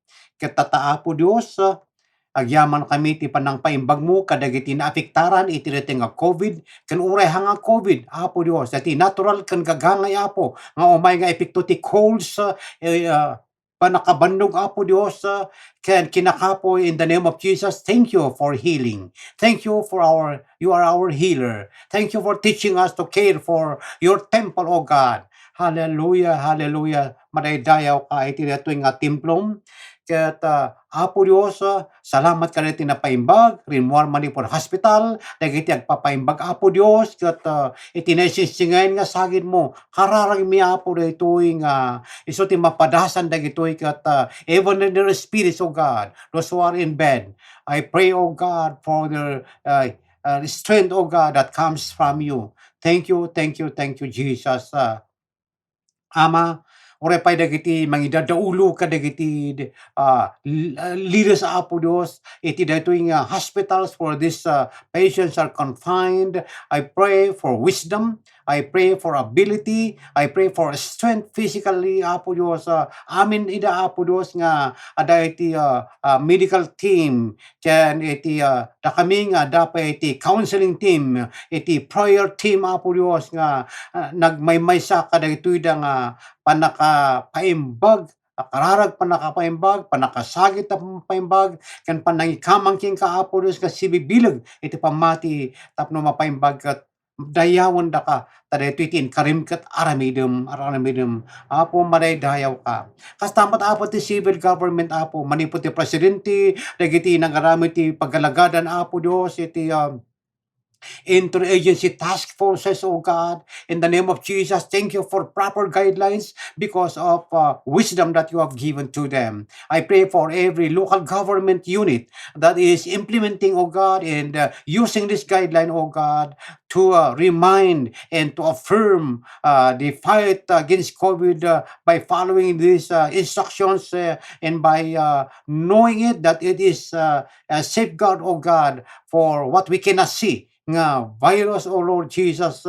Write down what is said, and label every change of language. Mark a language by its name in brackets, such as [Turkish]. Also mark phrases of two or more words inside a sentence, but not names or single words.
[Iloko] Ket tata Apo Dios agyaman kami ti panang paimbag mo kadagiti naapektaran iti nga COVID ken uray hanga COVID Apo Dios dati natural ken gagangay Apo nga umay nga epekto ti colds panakabandog Apo Dios ken kinakapoy [English] in the name of Jesus. Thank you for healing. Thank you for you are our healer. Thank you for teaching us to care for your temple, O God. [Iloko] Hallelujah, hallelujah. Madaydayaw ka iti detoy nga templom. Ket Apo Dios, salamat ka iti napaimbag, rinmuar manipon hospital, dagiti agpapaimbag Apo Dios, ket iti nasisingayan nga sagid mo, kararag mi Apo daytoy nga iso ti mapadasan dagitoy ket [English] even in their spirits, O God, those who are in bed, I pray, O God, for their strength, O God, that comes from you. Thank you, thank you, thank you, Jesus. [Iloko] Ama, oray pay dagiti mangidadaulo kadagiti leaders sa Apo Dios iti daytoy nga hospitals [English] for these patients are confined. I pray for wisdom. I pray for ability. I pray for strength physically Apo Dios. [Iloko] Amin ida Apo Dios nga ada iti [English] medical team [Iloko] ken iti da kami nga dapat iti [English] counseling team, [Iloko] iti [English] prayer team [Iloko] Apo Dios nga nagmaymaysa kadagitoy da nga panakapaimbag, kararag panakapaimbag, panakasagit na paimbag, kan panangikamangking ka Apo Dios nga sibibilag iti pamati tapno mapaimbag kat dayawon da ka tadaytoy iti inkarim ket aramidem Apo madaydayaw ka. Kastamat Apo ti [English] civil government [Iloko] Apo manipod ti presidente dagiti nangaramid ti paggalagadan Apo Dios iti [English] interagency task forces, oh God, in the name of Jesus. Thank you for proper guidelines because of wisdom that you have given to them. I pray for every local government unit that is implementing, oh God, and using this guideline, oh God, to remind and to affirm the fight against COVID by following these instructions and by knowing it that it is a safeguard, oh God, for what we cannot see nga virus, oh Lord Jesus.